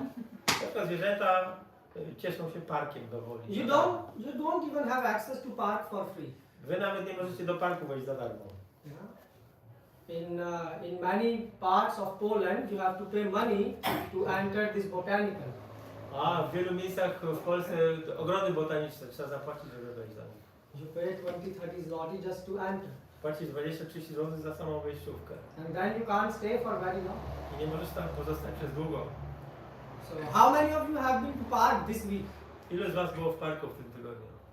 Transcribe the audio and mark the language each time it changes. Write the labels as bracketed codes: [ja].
[pl] Na przykład zwierzęta cieszą się parkiem do woli. [en] You don't even have access to park for free. [pl] Wy nawet nie możecie do parku wejść za darmo. [en] In many parts of Poland, you have to pay money to enter this botanical. [pl] A w wielu miejscach w Polsce ogrody botaniczne trzeba zapłacić, żeby wejść za nich. [en] You pay 20-30 zloty just to enter. [pl] Płacisz 20-30 zł za samą wejściówkę. [en] And then you can't stay for very long. [pl] I nie możesz tam pozostać przez długo. [en] So how many of you have been to park this week? [pl] Ilu z was było w parku w tym tygodniu?